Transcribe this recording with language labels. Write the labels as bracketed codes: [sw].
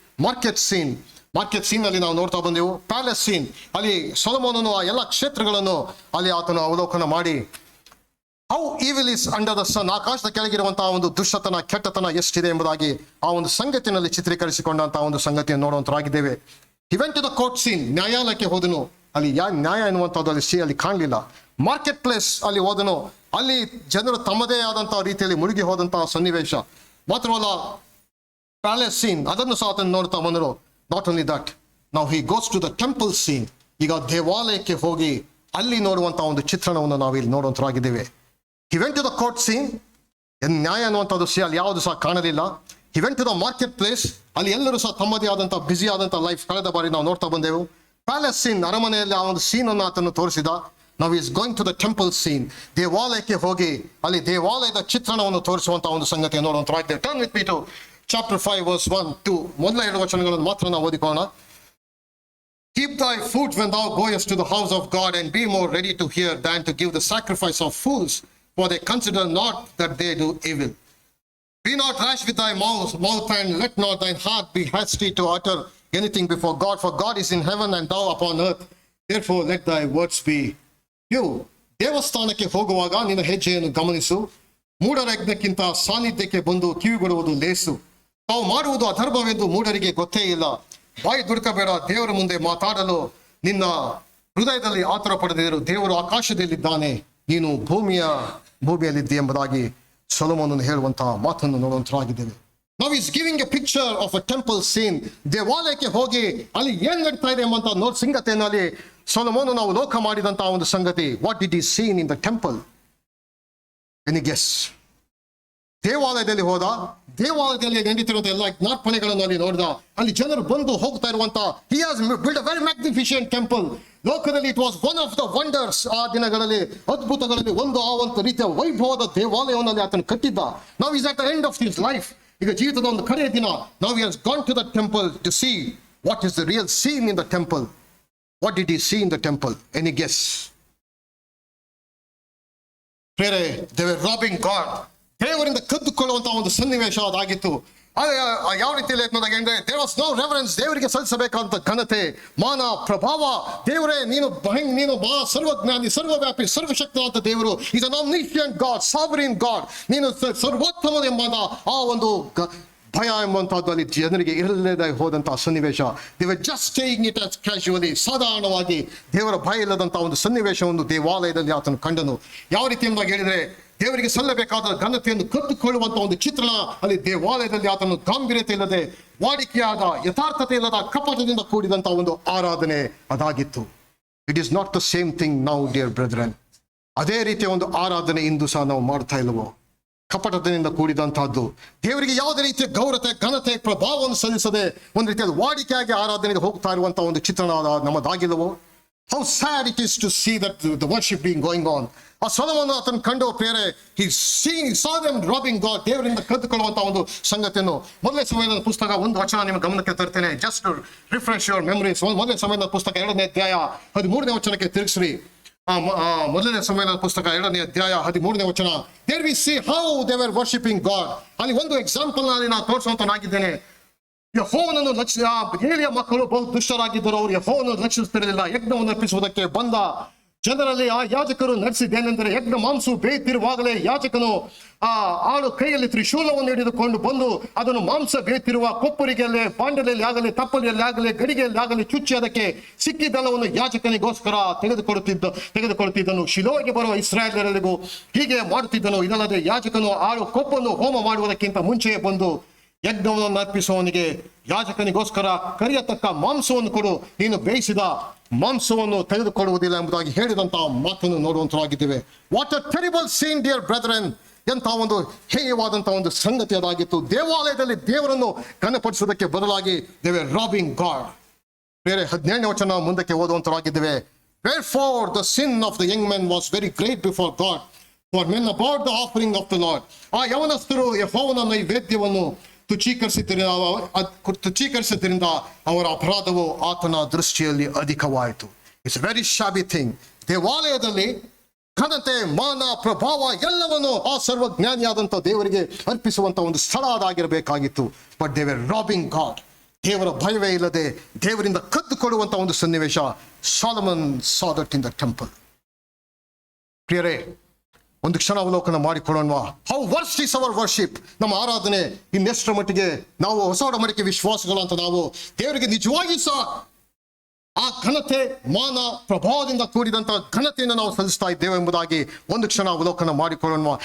[kn] Market scene ಅಲ್ಲಿ ನಾವು ನೋಡ್ತಾ ಬಂದೆವು. ಪ್ಯಾಲೇಸ್ ಸೀನ್, ಅಲ್ಲಿ ಸೊಲೊಮೋನನು ಆ ಎಲ್ಲ ಕ್ಷೇತ್ರಗಳನ್ನು ಅಲ್ಲಿ ಆತನು ಅವಲೋಕನ ಮಾಡಿ [en] how evil is under the sun, [kn] ಆಕಾಶದ ಕೆಳಗಿರುವಂತಹ ಒಂದು ದುಷ್ಟತನ ಕೆಟ್ಟತನ ಎಷ್ಟಿದೆ ಎಂಬುದಾಗಿ ಆ ಒಂದು ಸಂಗತಿನಲ್ಲಿ ಚಿತ್ರೀಕರಿಸಿಕೊಂಡಂತಹ ಒಂದು ಸಂಗತಿಯನ್ನು ನೋಡುವಂತರಾಗಿದ್ದೇವೆ. [en] he went to the court scene, [kn] ನ್ಯಾಯಾಲಯಕ್ಕೆ ಹೋದನು. ಅಲ್ಲಿ ನ್ಯಾಯ ಎನ್ನುವಂಥದ್ದು ಅಲ್ಲಿ ಕಾಣಲಿಲ್ಲ. ಮಾರ್ಕೆಟ್ ಪ್ಲೇಸ್ ಅಲ್ಲಿ ಹೋದನು. ಅಲ್ಲಿ ಜನರು ತಮ್ಮದೇ ಆದಂತಹ ರೀತಿಯಲ್ಲಿ ಮುಳುಗಿ ಹೋದಂತಹ ಸನ್ನಿವೇಶ. ಮಾತ್ರವಲ್ಲ ಪ್ಯಾಲೇಸ್ ಸೀನ್ ಅದನ್ನು ಸಹ ಅದನ್ನು ನೋಡ್ತಾ ಬಂದರು. [en] not only that, [kn] ನಾವು [en] he goes to the temple scene, [kn] ಈಗ ದೇವಾಲಯಕ್ಕೆ ಹೋಗಿ ಅಲ್ಲಿ ನೋಡುವಂತಹ ಒಂದು ಚಿತ್ರಣವನ್ನು ನಾವು ಇಲ್ಲಿ ನೋಡುವಂತರಾಗಿದ್ದೇವೆ. [en] he went to the court scene, [kn] ನ್ಯಾಯ ಅನ್ನುವಂಥದ್ದು ಅಲ್ಲಿ ಯಾವುದು ಸಹ ಕಾಣಲಿಲ್ಲ. [en] he went to the market place, [kn] ಅಲ್ಲಿ ಎಲ್ಲರೂ ಸಹ ತಮ್ಮದೇ ಆದಂತಹ ಬ್ಯುಸಿ ಆದಂತಹ ಲೈಫ್ ಕಳೆದ ಬಾರಿ ನಾವು ನೋಡ್ತಾ ಬಂದೆವು. ಪ್ಯಾಲೇಸ್ ಸೀನ್, ಅರಮನೆಯಲ್ಲಿ ಆ ಒಂದು ಸೀನ್ ಅನ್ನು ಆತನು ತೋರಿಸಿದ. [en] now he is going to the temple scene, [kn] ದೇವಾಲಯಕ್ಕೆ ಹೋಗಿ ಅಲ್ಲಿ ದೇವಾಲಯದ ಚಿತ್ರಣವನ್ನು ತೋರಿಸುವಂತಹ ಒಂದು ಸಂಗತಿಯನ್ನು ನೋಡುವಂತರಾಗಿದೆ. [en] turn with me to chapter 5 verse 1-2, [kn] ಮೊದಲ 2 ವಚನಗಳನ್ನು ಮಾತ್ರ ನಾವು ಓದಿಕೊಳ್ಳೋಣ. [en] keep thy foot when thou goest to the house of God, and be more ready to hear than to give the sacrifice of fools, for they consider not that they do evil. Be not rash with thy mouth, and let not thine heart be hasty to utter anything before God, for God is in heaven and thou upon earth. Therefore let thy words be few. [kn] ದೇವಸ್ಥಾನಕ್ಕೆ ಹೋಗುವಾಗ ನಿನ್ನ ಹೆಜ್ಜೆಯನ್ನು ಗಮನಿಸು, ಮೂಢರ ಯಜ್ಞಕ್ಕಿಂತ ಸಾನ್ನಿಧ್ಯಕ್ಕೆ ಬಂದು ಕಿವಿಗೊಡುವುದು ಲೇಸು. ತಾವು ಮಾಡುವುದು ಅಧರ್ಮವೆಂದು ಮೂಢರಿಗೆ ಗೊತ್ತೇ ಇಲ್ಲ. ಬಾಯಿ ದುಡುಕಬೇಡ, ದೇವರ ಮುಂದೆ ಮಾತಾಡಲು ನಿನ್ನ ಹೃದಯದಲ್ಲಿ ಆತರ ಪಡೆದಿರು. ದೇವರು ಆಕಾಶದಲ್ಲಿದ್ದಾನೆ, ನೀನು ಭೂಮಿಯಲ್ಲಿದ್ದೆ ಎಂಬುದಾಗಿ ಸೊಲೊಮೋನನು ಹೇಳುವಂತಹ ಮಾತನ್ನು ನೋಡುವಂತರಾಗಿದ್ದೇವೆ. [en] Now he is giving a picture of a temple scene. [kn] ದೇವಾಲಯಕ್ಕೆ ಹೋಗಿ ಅಲ್ಲಿ ಏನ್ ನಡೀತಾ ಇದೆ ಎಂಬಂತ ಸಂಗತಿಯನ್ನು ಅಲ್ಲಿ ಸೊಲೊಮೋನನು ನಾವು ಲೋಕ ಮಾಡಿದಂತಹ ಒಂದು ಸಂಗತಿ. [en] What did he see in the temple? Any guess? [kn] ದೇವಾಲಯದಲ್ಲಿ ಹೋದ, ದೇವಾಲಯದಲ್ಲಿ ನಡೀತಿರುವಂತಹ ಎಲ್ಲ ಜ್ಞಾಪನೆಗಳನ್ನು ಅಲ್ಲಿ ನೋಡಿದ. ಅಲ್ಲಿ ಜನರು ಬಂದು ಹೋಗ್ತಾ ಇರುವಂತ [en] he has built a very magnificent temple. [kn] ಲೋಕದಲ್ಲಿ [en] it was one of the wonders, [kn] ಆ ದಿನಗಳಲ್ಲಿ ಅದ್ಭುತಗಳಲ್ಲಿ ಒಂದು ಆ ಒಂದು ರೀತಿಯ ವೈಭವದ ದೇವಾಲಯವನ್ನು ಅಲ್ಲಿ ಆತನು ಕಟ್ಟಿದ್ದ. [en] Now he is at the end of his life, [kn] ಈಗ ಜೀವಿತದ ಒಂದು ಕಡೆಯ ದಿನ. [en] Now he has gone to the temple to see what is the real scene in the temple. What did he see in the temple? Any guess? They were robbing God. [kn] ದೇವರಿಂದ ಕದ್ದುಕೊಳ್ಳುವಂತಹ ಒಂದು ಸನ್ನಿವೇಶ ಅದಾಗಿತ್ತು. ಯಾವ ರೀತಿಯಲ್ಲಿ ಅಂದ್ರೆ [en] there was no reverence, [kn] ದೇವರಿಗೆ ಸಲ್ಲಿಸಬೇಕಂತ ಘನತೆ, ಮಾನ, ಪ್ರಭಾವ. ದೇವರೇ ನೀನು ಸರ್ವಜ್ಞಾನಿ, ಸರ್ವವ್ಯಾಪಿ, ಸರ್ವಶಕ್ತವಾದ ದೇವರು, [en] is an omniscient God, sovereign God, [kn] ನೀನು ಸರ್ವೋತ್ತಮ ಎಂಬ ಆ ಒಂದು ಭಯ ಎಂಬಂತಹದ್ದು ಅಲ್ಲಿ ಜನರಿಗೆ ಇರಲೇದೇ ಹೋದಂತಹ ಸನ್ನಿವೇಶ. [en] they were just taking it as casually, [kn] ಸಾಧಾರಣವಾಗಿ ದೇವರ ಭಯ ಇಲ್ಲದಂತಹ ಒಂದು ಸನ್ನಿವೇಶವನ್ನು ದೇವಾಲಯದಲ್ಲಿ ಆತನು ಕಂಡನು. ಯಾವ ರೀತಿ ಎಂಬುದಾಗಿ ಹೇಳಿದ್ರೆ, ದೇವರಿಗೆ ಸಲ್ಲಬೇಕಾದ ಘನತೆಯನ್ನು ಕತ್ತುಕೊಳ್ಳುವಂತಹ ಒಂದು ಚಿತ್ರಣ ಅಲ್ಲಿ ದೇವಾಲಯದಲ್ಲಿ ಆತನು ಗಾಂಭೀರ್ಯತೆ ಇಲ್ಲದೆ, ವಾಡಿಕೆಯಾದ ಯಥಾರ್ಥತೆ ಇಲ್ಲದ ಕಪಟದಿಂದ ಕೂಡಿದಂತಹ ಒಂದು ಆರಾಧನೆ ಅದಾಗಿತ್ತು. [en] It is not the same thing now dear brethren. [kn] ಅದೇ ರೀತಿಯ ಒಂದು ಆರಾಧನೆ ಇಂದು ಸಹ ನಾವು ಮಾಡ್ತಾ ಇಲ್ಲವೋ? ಕಪಟದಿಂದ ಕೂಡಿದಂತಹದ್ದು, ದೇವರಿಗೆ ಯಾವುದೇ ರೀತಿಯ ಗೌರತೆ, ಘನತೆ, ಪ್ರಭಾವವನ್ನು ಸಲ್ಲಿಸದೆ ಒಂದು ರೀತಿಯಾದ ವಾಡಿಕೆಯಾಗಿ ಆರಾಧನೆಗೆ ಹೋಗ್ತಾ ಇರುವಂತಹ ಒಂದು ಚಿತ್ರಣ ನಮ್ಮದಾಗಿಲ್ಲವೋ? [en] How sad it is to see that the worship being going on. [kn] ಆ ಸೊಲೊಮೋನ ಆತನ ಕಂಡು ಪ್ರೇರೆ, [en] he saw them robbing God, [kn] ದೇವರಿಂದ ಕದ್ದುಕೊಳ್ಳುವಂತಹ ಒಂದು ಸಂಗತಿಯನ್ನು. ಮೊದಲನೇ ಸಮಯದ ಪುಸ್ತಕ ಒಂದು ವಚನ ನಿಮ್ಮ ಗಮನಕ್ಕೆ ತರ್ತೇನೆ, [en] Just to refresh your memories. [kn] ಮೊದಲನೇ ಸಮಯದ ಪುಸ್ತಕ 2ನೇ ಅಧ್ಯಾಯ 13ನೇ ವಚನಕ್ಕೆ ತಿರುಗಿಸ್ರಿ. ಮೊದಲನೇ ಸಮಯದ ಪುಸ್ತಕ 2ನೇ ಅಧ್ಯಾಯ 13ನೇ ವಚನ. [en] There we see how they were worshiping God. [kn] ಅಲ್ಲಿ ಒಂದು ಎಕ್ಸಾಂಪಲ್ ನಲ್ಲಿ ನಾನು ತೋರಿಸುವಂತನಾಗಿದ್ದೇನೆ. ಯೆಹೋವನನ್ನು ಏಲಿಯ ಮಕ್ಕಳು ಬಹು ದುಷ್ಟರಾಗಿದ್ದರು, ಅವರು ಯೆಹೋವನನ್ನು ರಕ್ಷಿಸುತ್ತಿರಲಿಲ್ಲ. ಯಜ್ಞವನ್ನು ಅರ್ಪಿಸುವುದಕ್ಕೆ ಬಂದ ಜನರಲ್ಲಿ ಆ ಯಾಜಕರು ನಡೆಸಿದ್ದೇನೆಂದರೆ, ಯಜ್ಞ ಮಾಂಸವು ಬೇಯ್ತಿರುವಾಗಲೇ ಯಾಜಕನು ಆಳು ಕೈಯಲ್ಲಿ ತ್ರಿಶೂಲವನ್ನು ಹಿಡಿದುಕೊಂಡು ಬಂದು ಅದನ್ನು ಮಾಂಸ ಬೇಯ್ತಿರುವ ಕೊಪ್ಪರಿಗೆಯಲ್ಲಿ, ಬಾಂಡಲೆಯಲ್ಲಿ ಆಗಲಿ, ತಪ್ಪಲಿಯಲ್ಲಿ ಆಗಲಿ, ಗಡಿಗೆಯಲ್ಲಿ ಆಗಲಿ ಚುಚ್ಚಿ ಅದಕ್ಕೆ ಸಿಕ್ಕಿದ್ದೆಲ್ಲವನ್ನು ಯಾಜಕನಿಗೋಸ್ಕರ ತೆಗೆದುಕೊಳ್ಳುತ್ತಿದ್ದನು. ಶಿಲೋಗೆ ಬರುವ ಇಸ್ರಾಯೇಲರಿಗೂ ಹೀಗೆ ಮಾಡುತ್ತಿದ್ದನು. ಇದಲ್ಲದೆ ಯಾಜಕನು ಆಳು ಕೊಪ್ಪನ್ನು ಹೋಮ ಮಾಡುವುದಕ್ಕಿಂತ ಮುಂಚೆಯೇ ಬಂದು ಯಜ್ಞವನ್ನು ಅರ್ಪಿಸುವವನಿಗೆ ಯಾಜಕನಿಗೋಸ್ಕರ ಕರಿಯತಕ್ಕ ಮಾಂಸವನ್ನು ಕೊಡು, ನೀನು ಬೇಯಿಸಿದ ಮಾಂಸವನ್ನು ತೆಗೆದುಕೊಳ್ಳುವುದಿಲ್ಲ ಎಂಬುದಾಗಿ ಹೇಳಿದಂತಹ ಮಾತನ್ನು ನೋಡುವಂತರಾಗಿದ್ದೇವೆ. [en] What a terrible scene dear brethren. [kn] ಎಂತಹ ಒಂದು ಹೇಯವಾದಂತಹ ಒಂದು ಸಂಗತಿ ಅದಾಗಿತ್ತು. ದೇವಾಲಯದಲ್ಲಿ ದೇವರನ್ನು ಘನಪಡಿಸುವುದಕ್ಕೆ ಬದಲಾಗಿ [en] They were robbing God. [kn] ಬೇರೆ 17ನೇ ವಚನ ಮುಂದಕ್ಕೆ ಓದುವಂತರಾಗಿದ್ದೇವೆ. [en] Wherefore the sin of the young men was very great before God, for men abhorred the offering of the Lord. [kn] ಆ ಯವನಸ್ಥರು ಯೆಹೋವನ ನೈವೇದ್ಯವನ್ನು ತುಚ್ಛೀಕರಿಸಿದ್ದರಿಂದ ಅವರ ಅಪರಾಧವು ಆತನ ದೃಷ್ಟಿಯಲ್ಲಿ ಅಧಿಕವಾಯಿತು. [en] It's very shabby thing. [kn] ದೇವಾಲಯದಲ್ಲಿ ಘನತೆ, ಮಾನ, ಪ್ರಭಾವ ಎಲ್ಲವನ್ನು ಆ ಸರ್ವಜ್ಞಾನಿಯಾದಂಥ ದೇವರಿಗೆ ಅರ್ಪಿಸುವಂತ ಒಂದು ಸ್ಥಳ ಅದಾಗಿರಬೇಕಾಗಿತ್ತು. [en] But they were robbing God. [kn] ದೇವರ ಭಯವೇ ಇಲ್ಲದೆ ದೇವರಿಂದ ಕದ್ದುಕೊಳ್ಳುವಂತ ಒಂದು ಸನ್ನಿವೇಶ. [en] Solomon saw that in the temple. [kn] ಪ್ರಿಯರೇ, ಒಂದು ಕ್ಷಣ ಅವಲೋಕನ ಮಾಡಿಕೊಳ್ಳೋಣ. [en] How worst is our worship. [kn] ನಮ್ಮ ಆರಾಧನೆ ಇನ್ನೆಷ್ಟರ ಮಟ್ಟಿಗೆ ನಾವು ಹೊಸ ಒಡಂಬಡಿಕೆ ವಿಶ್ವಾಸಗಳಂತ ನಾವು ದೇವರಿಗೆ ನಿಜವಾಗಿ ಸಹ ಆ ಘನತೆ, ಮಾನ, ಪ್ರಭಾವದಿಂದ ಕೂಡಿದಂತ ಘನತೆಯನ್ನು ನಾವು ಸಲ್ಲಿಸ್ತಾ ಇದ್ದೇವೆ ಎಂಬುದಾಗಿ ಒಂದು ಕ್ಷಣ ಅವಲೋಕನ ಮಾಡಿಕೊಳ್ಳೋಣ.